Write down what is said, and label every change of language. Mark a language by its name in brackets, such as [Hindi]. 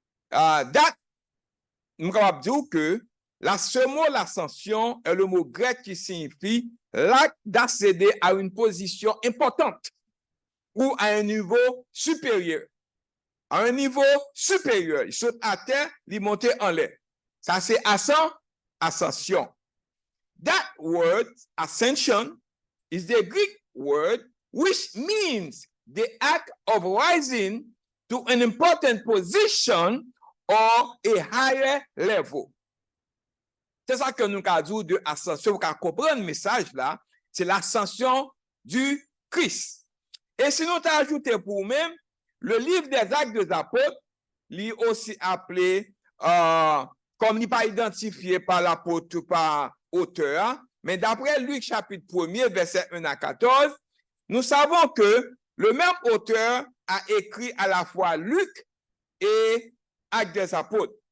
[French] That, nous capable dire que ce mot l'ascension est le mot grec qui signifie l'acte d'accéder à une position importante ou à un niveau supérieur. À un niveau supérieur, il saute à terre, il monte en l'air. Ça c'est ascension. [English] That word, ascension, is the Greek word which means the act of rising to an important position or a higher level. [French] C'est ça que nous avons dit de ascension. Vous comprenez le message là, c'est l'ascension du Christ. Et si nous ajoutons pour nous-mêmes, le livre des Actes des Apôtres, il est aussi appelé, comme il n'est pas identifié par l'apôtre, par auteur, mais d'après Luc chapitre 1er, verset 1 à 14, nous savons que le même auteur a écrit à la fois Luc et Actes des Apôtres.